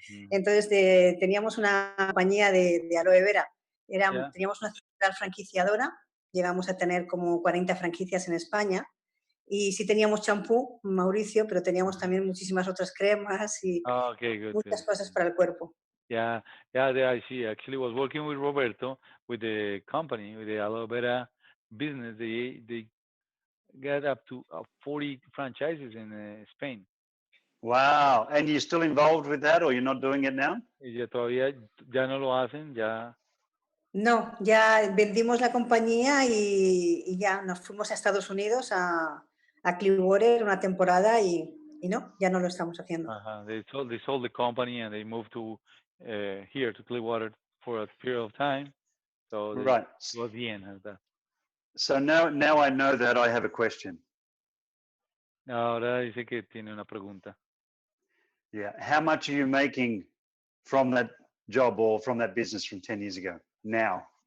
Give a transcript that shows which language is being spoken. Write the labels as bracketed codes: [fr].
[es] Entonces teníamos una compañía de aloe vera. Teníamos una central franquiciadora. Llegamos a tener como 40 franquicias en España. Y sí teníamos champú, Mauricio, pero teníamos también muchísimas otras cremas y muchas cosas para el cuerpo. [en] Yeah, I see. Actually, was working with Roberto with the company, with the aloe vera business. They got up to 40 franchises in Spain. Wow. And you're still involved with that, or you're not doing it now? [es] Y ya todavía ya no lo hacen, ya. No, ya vendimos la compañía y ya nos fuimos a Estados Unidos a Clearwater una temporada y no, ya no lo estamos haciendo. [en] They sold the company and they moved to here to Clearwater for a period of time. So Right. was the end of that. So now I know that I have a question. Ahora dice que tiene una pregunta. Yeah. How much are you making from that job or from that business from 10 years ago now?